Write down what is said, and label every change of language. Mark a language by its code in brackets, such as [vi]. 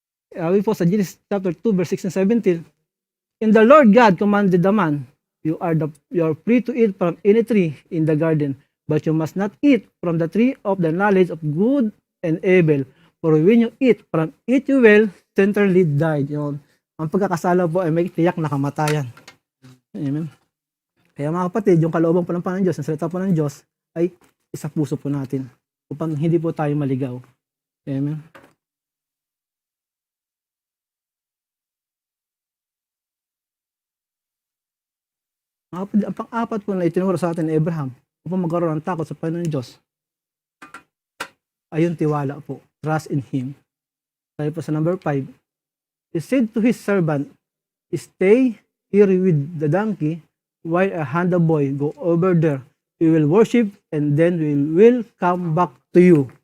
[tl] Sabi po sa [en] Genesis chapter 2 verse 6 and 17, And the Lord God commanded the man, You are free to eat from any tree in the garden, but you must not eat from the tree of the knowledge of good and evil, For when you eat from it you will certainly die. [tl] Yun. Ang pagkakasala po ay may tiyak na kamatayan. Amen. Kaya mga kapatid, yung kalooban po ng Panginoon Diyos, ang salita po ng Diyos, ay isa puso po natin upang hindi po tayo maligaw. Amen. Mga kapatid, ang pang-apat po na itinuro sa atin ni Abraham upang magkaroon ng takot sa Panginoon Diyos ay yung tiwala po. [en] Trust in Him. [tl] Tayo po sa number 5. [en] He said to his servant, stay here with the donkey while I and the boy go over there. We will worship and then we will come back to you.